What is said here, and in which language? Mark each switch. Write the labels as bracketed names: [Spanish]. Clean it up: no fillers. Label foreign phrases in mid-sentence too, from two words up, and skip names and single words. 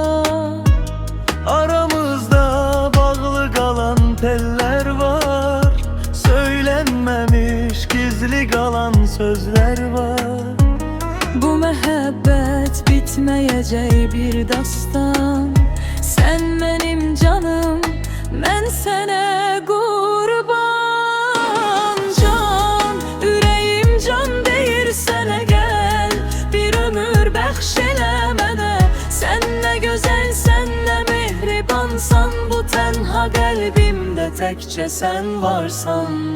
[Turkish] Aramızda bağlı kalan teller var. Söylenmemiş gizli kalan sözler var. [Azerbaijani] Bu məhəbbət bitməyəcək bir dastan. [Turkish] Sen benim canım, [Azerbaijani] mən sənə qurban. Can, ürəyim can deyir sənə gəl. Bir ömür bəxş elə mənə. Sən nə gözəl, sən nə mehribansan. Bu tənha qəlbimdə təkcə sən varsan.